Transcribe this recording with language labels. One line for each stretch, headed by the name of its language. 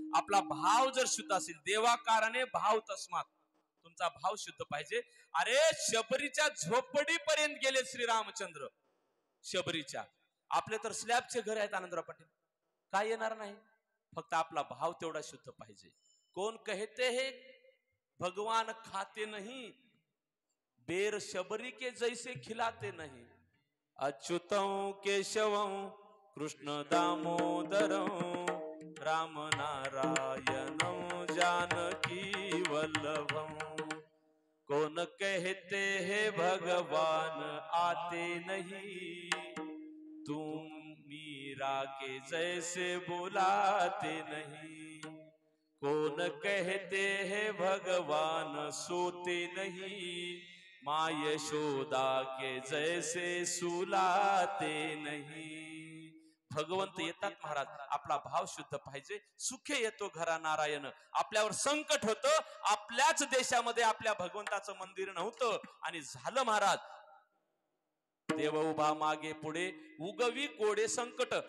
Marathi: आपला भाव जर शुद्ध असेल, देवाकाराने भाव तस्मात, तुमचा भाव शुद्ध पाहिजे. अरे शबरीच्या झोपडीपर्यंत गेले श्रीरामचंद्र, शबरीच्या. आपले तर स्लॅबचे घर आहेत आनंदराव पाटील, काय येणार नाही, फक्त आपला भाव तेवढा शुद्ध पाहिजे.
Hindi: कौन कहते हैं भगवान खाते नहीं, बेर शबरी के जैसे खिलाते नहीं,
Sanskrit: अच्युतं केशवं कृष्ण दामोदरं राम नारायणं जानकी वल्लभं.
Hindi: कौन कहते हैं भगवान आते नहीं, तुम मीरा के जैसे बुलाते नहीं. कौन कहते हैं भगवान सोते नहीं, माँ यशोदा के जैसे सुलाते नहीं.
Marathi: भगवंत येतात महाराज, आपला भाव शुद्ध पाहिजे. सुखे येतो घरा नारायण. आपल्यावर संकट होतं, आपल्याच देशामध्ये आपल्या भगवंताचं मंदिर नव्हतं आणि झालं महाराज देव उभा मागे पुढे, उगवी कोडे संकट.